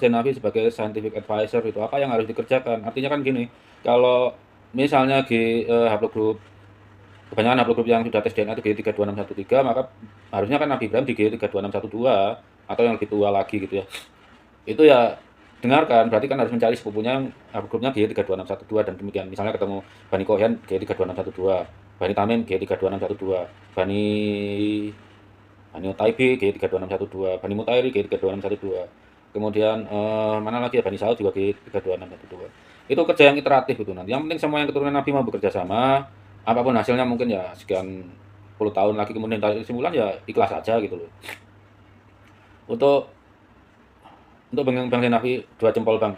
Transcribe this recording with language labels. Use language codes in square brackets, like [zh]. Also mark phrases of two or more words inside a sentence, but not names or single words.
[id] Zenawi sebagai [en] scientific advisor [id] itu apa yang harus dikerjakan. Artinya kan gini, kalau misalnya haplogrup kebanyakan haplogrup yang sudah tes DNA itu G32613, maka harusnya kan Nabi Ibrahim di G32612 atau yang lebih tua lagi gitu ya. Itu ya dengarkan, berarti kan harus mencari sepupunya yang haplogrupnya G32612 dan demikian. Misalnya ketemu Bani Kohen G32612, Bani Tamim G32612, Bani Utaibi G32612, Bani Mutairi G32612. Kemudian mana lagi ya, Bani Saud juga G32612. Itu kerja yang iteratif itu nanti. Yang penting semua yang keturunan Nabi mau bekerja sama, apapun hasilnya mungkin ya sekian puluh tahun lagi kemudian tarik kesimpulan ya ikhlas aja gitu loh. Untuk Bang Zenawi 2 jempol Bang.